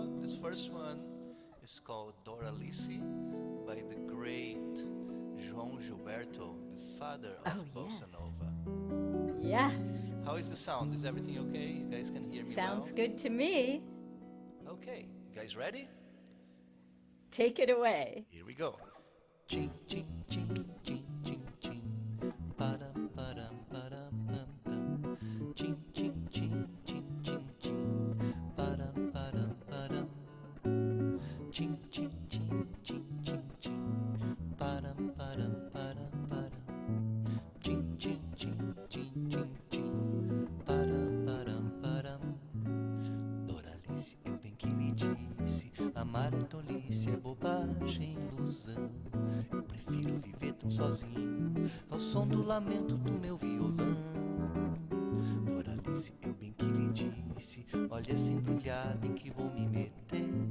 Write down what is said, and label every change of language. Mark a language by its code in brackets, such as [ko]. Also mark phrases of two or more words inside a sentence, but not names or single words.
[en] This first one is called Doralice by the great João Gilberto, the father of bossa nova. Yes. How is the sound? Is everything okay? You guys can hear me Sounds well? good to me. Okay, you guys ready? Take it away. Here we go. Ching, ching, ching, ching, ching, ching. Padam, padam, padam, pam, pam. Ching, ching, ching, ching, ching, ching. Padam, padam, padam. Ching, ching, ching, ching, ching, ching. Padam, padam, padam, padam. Ching, ching, ching, ching, ching, ching. Padam, padam, padam. [pt] Doralice, eu bem que lhe disse, amar é tolice, é bobagem, ilusão. Eu prefiro viver tão sozinho, ao som do lamento do meu violão. lhe disse: olha essa embrulhada em que vou me meter.